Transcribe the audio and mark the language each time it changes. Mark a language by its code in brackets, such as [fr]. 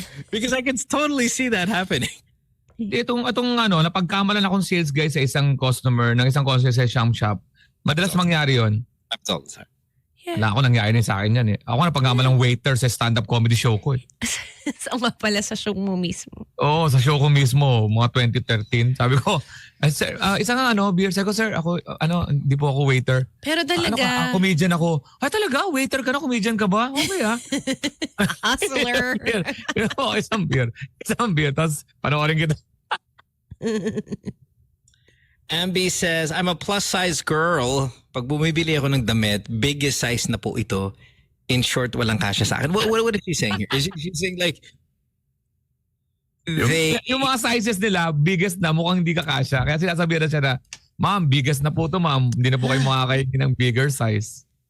[en] Because I can totally see that happening. [tl] Itong napagkamalan akong sales guy sa isang customer sa Sham Shop. Madalas mangyari yon. [en] That's all. Sorry. Yeah. [tl] Wala ako nangyari na sa akin yan eh. Ako napagkamalang waiter sa stand-up comedy show ko eh. Sama pala sa show mo mismo. Oo, sa show ko mismo, mga 2013. Sabi ko, sir, isang beer. Sabi ko, sir, ako, hindi po ako waiter. Pero talaga. Comedian ako. Talaga? Waiter ka na? Comedian ka ba? Okay Hustler. Isang beer. Tapos, panoorin kita. [en] Ambi says, I'm a plus-size girl. [tl] Pag bumibili ako ng damit, biggest size na po ito. [en] In short, [tl] walang kasya sa akin. [en] What is she saying here? Is she saying like, [tl] yung mga sizes nila, biggest na, mukhang hindi ka kasya. Kaya sinasabihan na siya na, ma'am, biggest na po ito, ma'am. Hindi na po kayo makakainin ng bigger size.